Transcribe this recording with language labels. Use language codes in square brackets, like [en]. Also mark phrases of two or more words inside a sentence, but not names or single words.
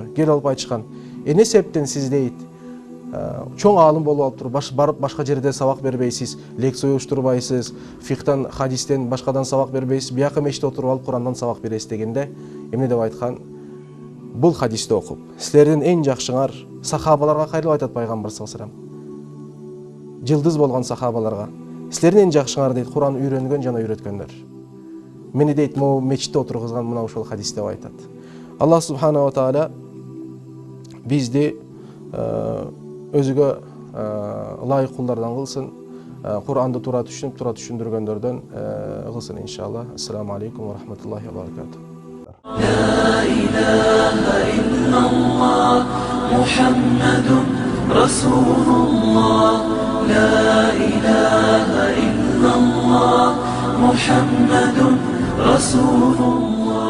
[ky] Кел алып айтышкан: "Эмне себептен сиз дейт чоң алым болуп алып туруп барып башка жерде сабак бербейсиз, лекция уюштурбайсыз, фикхтан, хадистен башкадан сабак бербейсиз, бияка мечитте отуруп алып Курандан сабак бересиз" дегенде эмне деп айткан? Бул хадисти окуп, силердин эң жакшыңар сахабаларга кайрылып айтат Пайгамбар [ar] صلى الله عليه وسلم. [ky] Жылдыз болгон сахабаларга. Силердин эң жакшыңар дейт Кур'ан үйрөнгөн жана үйрөткөндөр. Мени дейт могу мечитте отургузган мына ушул хадис деп айтат. [ar] الله سبحانه وتعالى [ky] бизди өзүгө ылайык кулдардан кылсын, Кур'анды туура түшүнүп, туура түшүндүргөндөрдөн кылсын иншалла. [ar] السلام عليكم ورحمة الله وبركاته. لا إله إلا الله محمد رسول الله. لا إله إلا الله محمد رسول الله.